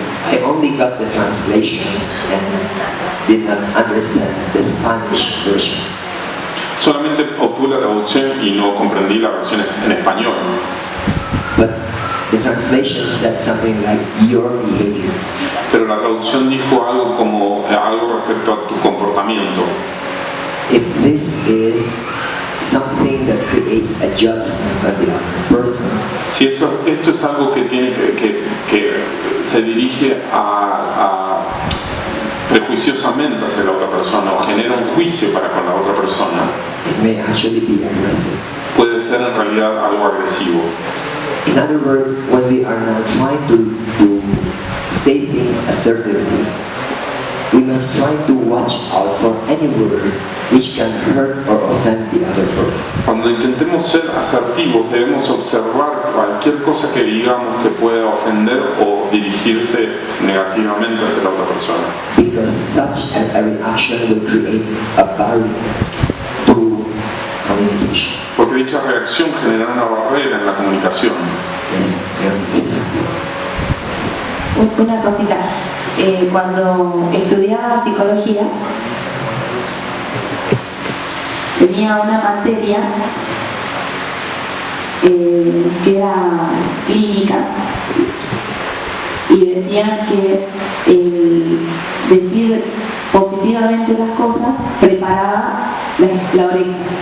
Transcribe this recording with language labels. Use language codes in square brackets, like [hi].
[en] I only got the translation and did not understand the Spanish version. [es] Solamente obtuve la traducción y no comprendí la versión en español. [en] But the translation said something like your behavior. [es] Pero la traducción dijo algo como algo respecto a tu comportamiento. [en] If this is something that creates a judgment on the other person, [es] Si esto es algo que tiene que se dirige a prejuiciosamente hacia la otra persona o genera un juicio para con la otra persona, [en] it may actually be aggressive. [es] puede ser en realidad algo agresivo. [en] In other words, when we are now trying to say things assertively, we must try to watch out for any word which can hurt or offend the other person. [es] Cuando intentemos ser asertivos, debemos observar cualquier cosa que digamos que pueda ofender o dirigirse negativamente hacia la otra persona. [en] Because such a reaction will create a barrier to communication. [es] Porque dicha reacción genera una barrera en la comunicación. [en] Yes, yes. [es] Una cosita, cuando estudiaba psicología tenía una materia que era clínica y decían que el decir positivamente las cosas preparaba la oreja.